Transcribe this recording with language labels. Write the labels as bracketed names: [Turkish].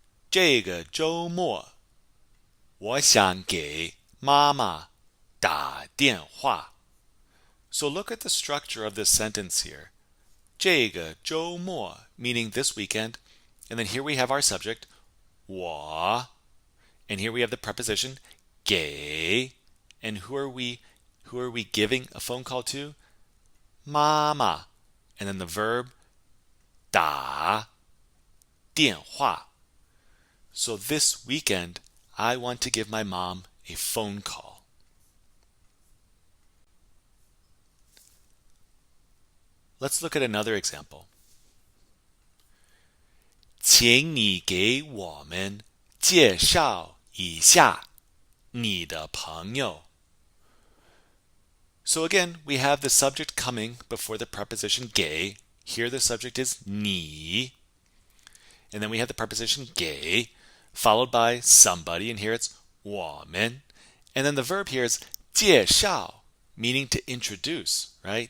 [Chinese] 这个周末，我想给妈妈打电话. [English] So look at the structure of this sentence here. 这个周末 meaning this weekend, and then here we have our subject, 我, and here we have the preposition 给, and who are we giving a phone call to? 妈妈, and then the verb 打电话. So this weekend, I want to give my mom a phone call. Let's look at another example. [Chinese] 请你给我们介绍一下你的朋友. [English] So again, we have the subject coming before the preposition 给. Here the subject is 你.And then we have the preposition 给, followed by somebody, and here it's 我们. And then the verb here is 介绍, meaning to introduce, right?